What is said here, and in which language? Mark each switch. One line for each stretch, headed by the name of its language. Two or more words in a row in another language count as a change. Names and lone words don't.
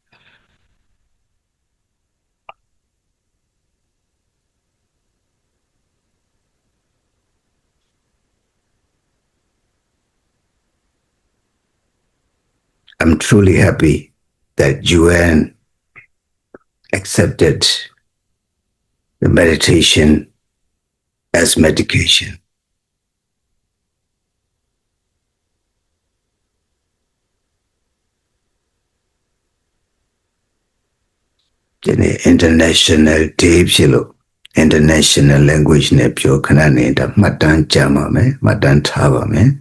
English: I'm truly happy that UN accepted the meditation as medication. International day
Burmese: ဖြစ်လို့
English: international language
Burmese: နဲ့ပြောခဏနေတာမှတ်တမ်းကြမှာမယ်မှတ်တမ်းထားပါမယ်